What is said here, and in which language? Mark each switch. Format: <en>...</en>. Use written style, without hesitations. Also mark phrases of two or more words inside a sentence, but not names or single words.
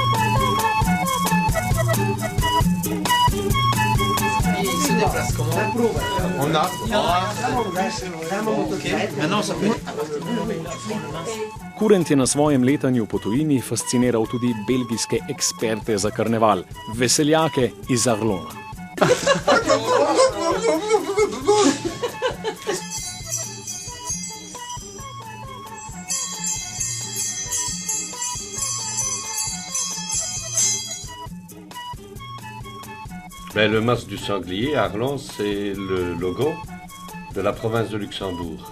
<sl>Daj probe. Kurent je na svojem letanju po tujini fasciniral tudi belgijske eksperte za karneval, veseljake iz Arlona.</sl> <fr>Le masque du sanglier à Arlon, c'est le logo de la province de Luxembourg.</fr>